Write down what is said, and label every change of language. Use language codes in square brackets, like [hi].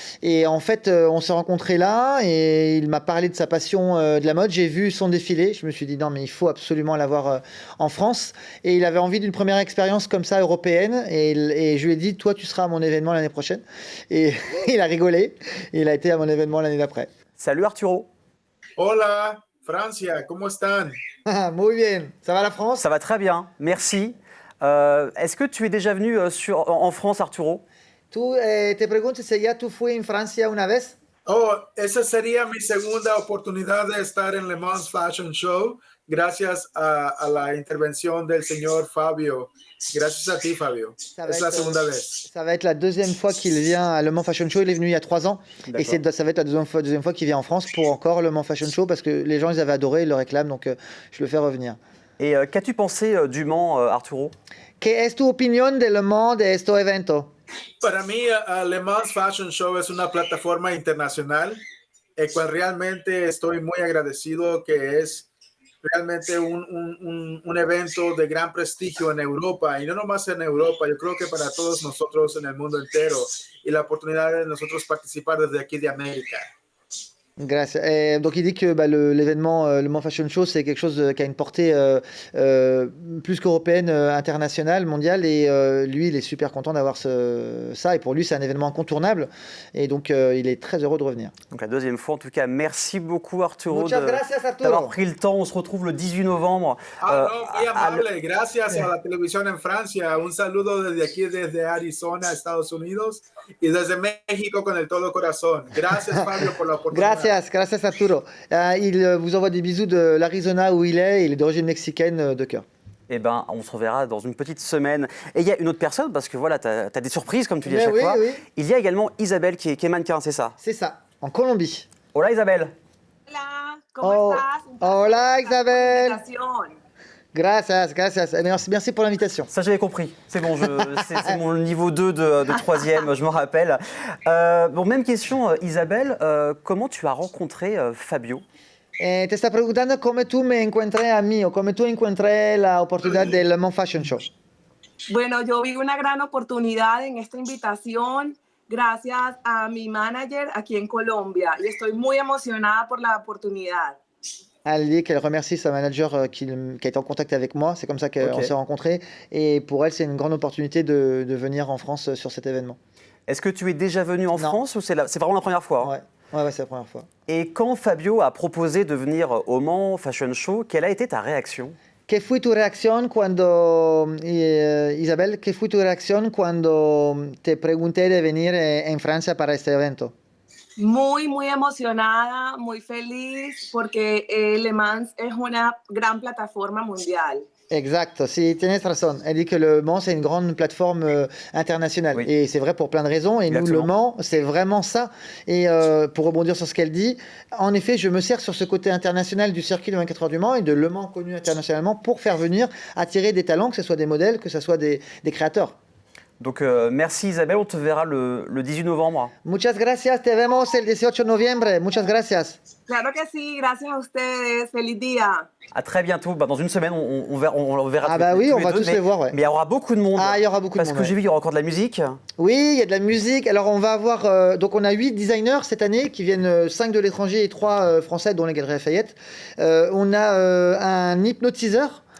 [fr] Et en fait, on s'est rencontrés là et il m'a parlé de sa passion de la mode. J'ai vu son défilé. Je me suis dit non, mais il faut absolument l'avoir en France. Et il avait envie d'une première expérience comme ça européenne. Et je lui ai dit, toi, tu seras à mon événement l'année prochaine. Et il a rigolé. Et il a été à mon événement l'année d'après. Salut Arturo. [es] Hola, Francia, ¿cómo están? Muy bien. [fr] Ça va la France? Ça va très bien, merci. Est-ce que tu es déjà venu en France, Arturo? [es] Tú te pregunto si ya tú fui en Francia una vez. Oh, esa sería mi segunda oportunidad de estar en Le Mans Fashion Show, gracias a la intervención del señor Fabio. Gracias a ti, Fabio. Es la segunda vez. [fr] Ça va être la deuxième fois qu'il vient à Le Mans Fashion Show. Il est venu il y a 3 ans. Et ça va être la deuxième fois qu'il vient en France pour encore Le Mans Fashion Show parce que les gens, ils avaient adoré, ils le réclament. Donc, je le fais revenir. Et qu'as-tu pensé du Mans, Arturo? [es] ¿Qué es tu opinión de Le Mans de este evento? Para mí, Le Mans Fashion Show es una plataforma internacional, el cual realmente estoy muy agradecido que es realmente un evento de gran prestigio en Europa, y no nomás en Europa, yo creo que para todos nosotros en el mundo entero, y la oportunidad de nosotros participar desde aquí de América. Gracias. [fr] Donc il dit que l'événement Le Mans Fashion Show, c'est quelque chose qui a une portée plus qu'européenne, internationale, mondiale. Et lui, il est super content d'avoir ça. Et pour lui, c'est un événement incontournable. Et donc, il est très heureux de revenir. Donc la deuxième fois, en tout cas, merci beaucoup Arturo [es] Muchas gracias, Arturo. [fr] d'avoir pris le temps. On se retrouve le 18 novembre. [es] No, muy amable. Gracias a la televisión en Francia. Un saludo desde aquí, desde Arizona, Estados Unidos, y desde México con el todo corazón. Gracias, Fabio, por la oportunidad. Gracias Arturo. [fr] Il vous envoie des bisous de l'Arizona où il est d'origine mexicaine de cœur. Eh ben, on se reverra dans une petite semaine. Et il y a une autre personne, parce que voilà, tu as des surprises, comme tu dis à chaque fois. Oui. Il y a également Isabelle qui est mannequin, c'est ça? C'est ça, en Colombie. [es] Hola Isabelle. Hola, ¿cómo estás? Un placer Hola, estar con Isabel. la invitación. Gracias. [fr] Merci pour l'invitation. Ça, j'avais compris. C'est bon, c'est mon niveau 2 de 3e, je me rappelle. Bon, même question, Isabelle. Comment tu as rencontré Fabio? [es] Te está preguntando cómo tú me encontré a mí o cómo tú encontré la oportunidad del Le Mans Fashion Show. Bueno, yo vi una gran oportunidad en esta invitación gracias a mi manager aquí en Colombia y estoy muy emocionada por la oportunidad. [fr] Elle dit qu'elle remercie sa manager qui a été en contact avec moi. C'est comme ça qu'on s'est rencontrés. Et pour elle, c'est une grande opportunité de venir en France sur cet événement. Est-ce que tu es déjà venu en France ou c'est vraiment la première fois? Ouais, c'est la première fois. Et quand Fabio a proposé de venir au Mans Fashion Show, quelle a été ta réaction? [es] ¿Qué fue tu reacción cuando, Isabel, qué fue tu reacción cuando te pregunté de venir en Francia para este evento? Muy, muy emocionada, muy feliz porque Le Mans es una gran plataforma mundial. Exact, si tienes razón. [fr] Elle dit que le Mans, c'est une grande plateforme internationale. Oui. Et c'est vrai pour plein de raisons. Et Exactement. nous, le Mans, c'est vraiment ça. Et pour rebondir sur ce qu'elle dit, en effet, je me sers sur ce côté international du circuit de 24 heures du Mans et de Le Mans connu internationalement pour faire venir, attirer des talents, que ce soit des modèles, que ce soit des créateurs. Donc merci Isabelle, on te verra le 18 novembre. [es] Muchas gracias, te vemos el 18 de noviembre. Muchas gracias. Claro que sí, gracias a ustedes. Feliz día. [fr] À très bientôt. Dans une semaine, on verra Ah bah oui, on va tous les voir, ouais. Mais il y aura beaucoup de monde. Ah, il y aura beaucoup de Parce monde, que j'ai ouais. vu, il y aura encore de la musique. Oui, il y a de la musique. Alors, on va avoir... donc, on a 8 designers cette année qui viennent 5 de l'étranger et 3 français, dont les Galeries Lafayette. On a un hypnotiseur.